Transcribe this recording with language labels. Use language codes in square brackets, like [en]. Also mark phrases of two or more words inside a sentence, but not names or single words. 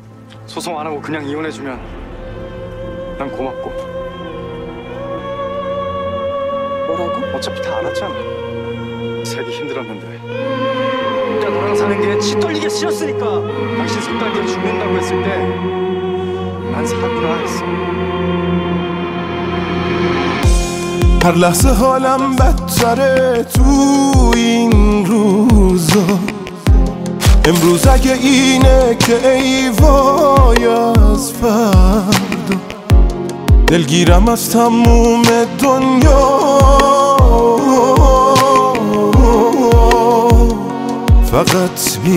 [ko] 소송 안 하고 그냥 이혼해주면 난 고맙고. 뭐라고? 어차피 다 알았잖아. 살기 힘들었는데 혼자 너랑 사는 게 치 떨리게 싫었으니까. 당신 속 달겨 죽는다고 했을 때 난 사구나 했어. [fa] هر لحظه حالم بدتره تو این روزا امروز اگه اینه که ای وای از فردا دلگیرم از تموم دنیا فقط